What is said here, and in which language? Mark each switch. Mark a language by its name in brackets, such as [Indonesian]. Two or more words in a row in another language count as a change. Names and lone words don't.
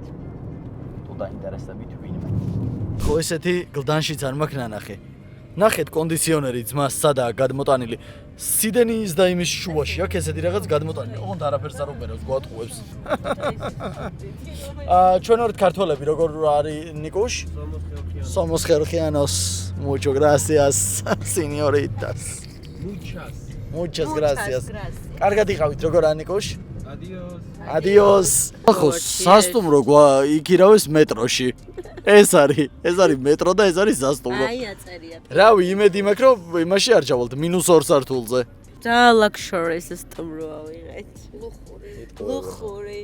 [Georgian] თუ დაინტერესდებით ვინმე. ხო ესეთი გლდანშიც არ მაქვს ნანახი. ნახეთ კონდიციონერი ძმას სადაა გადმოტანილი. სიდენის და იმის შუაში აქვს ესეთი რაღაც გადმოტანილი. ოღონდ არაფერს არ უბერავს, გვატყუებს. ჩვენ ვართ ქართველები, როგორ არის ნიკუშ? [Spanish] Somos georgianos. Muchas gracias, señoritas. Muchas gracias. [Georgian] კარგად იყავით, როგორ არის ნიკუშ? [Spanish] Adiós. [Georgian] ხო, სასტუმრო იქირავეს მეტროში. ეს არის მეტრო და ეს არის სასტუმრო. აი აწერია. რავი, იმედი მაქვს, რომ იმაში არ ჩავალთ -2 სართულზე. და luxury სასტუმროა ვიღეთ. ლუხური.